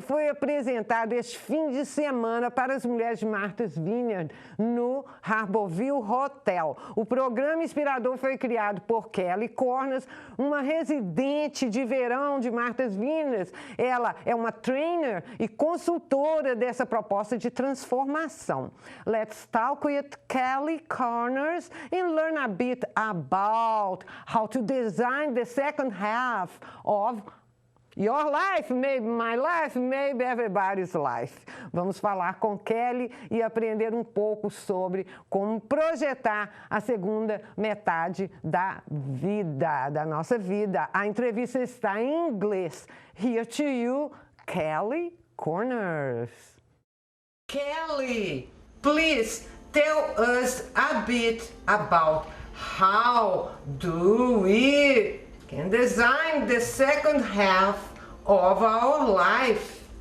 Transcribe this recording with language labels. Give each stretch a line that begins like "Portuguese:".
Portuguese: Foi apresentado este fim de semana para as mulheres de Martha's Vineyard no Harborville Hotel. O programa inspirador foi criado por Kelley, uma residente de verão de Martha's Vineyard. Ela é uma trainer e consultora dessa proposta de transformação.
English: Let's talk with Kelley Corners and learn a bit about how to design the second half of your life, maybe my life, maybe everybody's life.
Portuguese: Vamos falar com Kelley e aprender um pouco sobre como projetar a segunda metade da vida, da nossa vida. A entrevista está em inglês.
English: Here to you, Kelley Corners. Kelley, please tell us a bit about how do we can design the second half of our life.